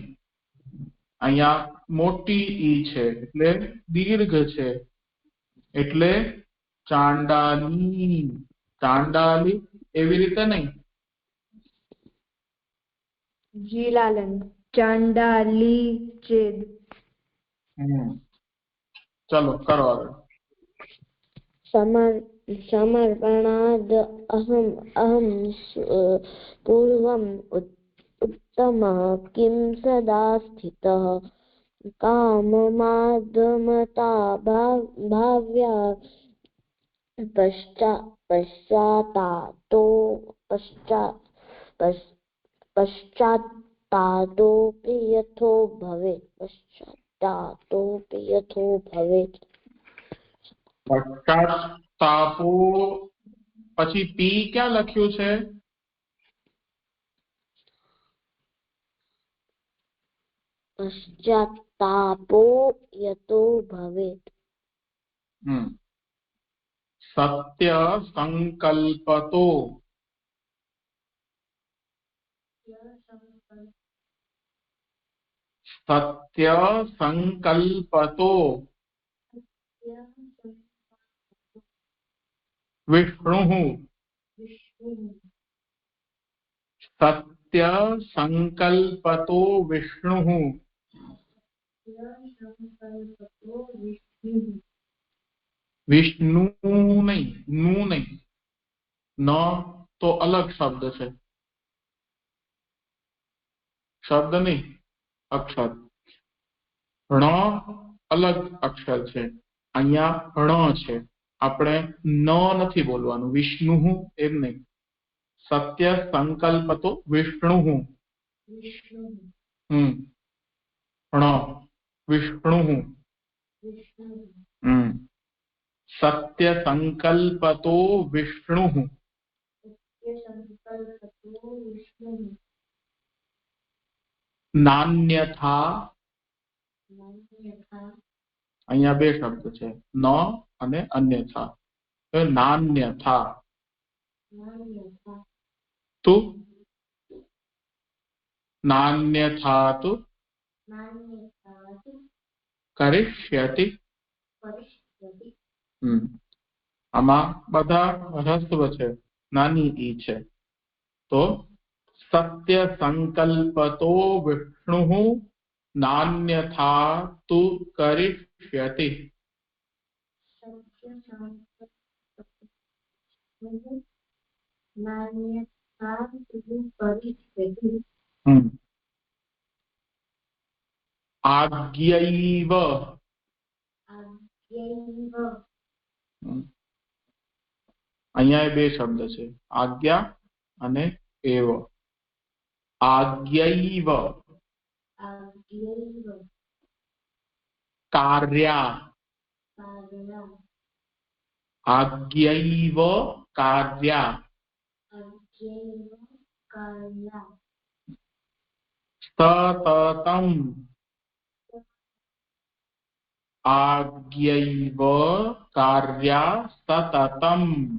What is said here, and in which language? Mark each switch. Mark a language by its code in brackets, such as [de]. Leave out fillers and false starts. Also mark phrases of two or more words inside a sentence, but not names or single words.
[gu] અહીંયા મોટી ઈ છે એટલે દીર્ઘ છે, એટલે ચાંડાલી, ચાંડાલી એવી રીતે નહીં। જી લાલન, ચાંડાલી ચેદ। [hi] चलो करो आगे। [sa] समर्पणाद अहम पूर्वम उत्तमः किं सदा स्थितः काममादमता भाव्या पश्चात्तातोऽपि यथो भवेत्। [gu] पश्चात्तापो પછી પી ક્યાં લખ્યું છે? [sa] पश्चात्तापो यतो भवेत्। सत्य संकल्पतो सत्य संकल्पतो विष्णुः सत्य संकल्पतो विष्णुः [hi] विष्णु नहीं, नू नहीं, न तो अलग शब्द है, शब्द नहीं अक्षर, ण अलग अक्षर [gu] છે, અહીંયા ણ છે, આપણે ન નથી બોલવાનું, વિષ્ણુ એમ નહીં, [sa] સત્ય સંકલ્પતો વિષ્ણુ ણ વિષ્ણુ सत्य संकल्पतो विष्णु [gu] नान्यथा અહીંયા બે શબ્દ છે, ન અને અન્યથા, તો [sa] નાન્યથા તુ નાન્યથા તુ करिष्यति। [gu] આમાં બધા હસ્વ છે, નાની ઈ છે, તો [sa] सत्य संकल्पतो विष्णुः नान्यथा तु करिष्यति। [gu] आज्ञैव અહીંયા બે શબ્દ છે, આજ્ઞા અને એવ। [sa] आज्ञैव कार्या आज्ञैव कार्या सततम् आज्ञैव कार्या सततम्